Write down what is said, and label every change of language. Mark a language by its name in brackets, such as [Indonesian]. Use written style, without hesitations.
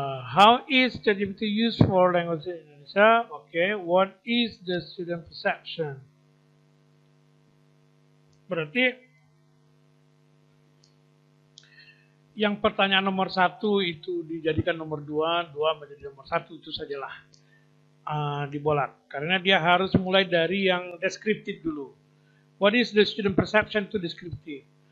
[English] How is ChatGPT used for language in Indonesia? Okay. What is the student perception? [Indonesian] Berarti yang pertanyaan nomor 1 itu dijadikan nomor 2, 2 menjadi nomor 1, itu sajalah dibolak. Karena dia harus mulai dari yang deskriptif dulu. [English] What is the student perception to deskriptif?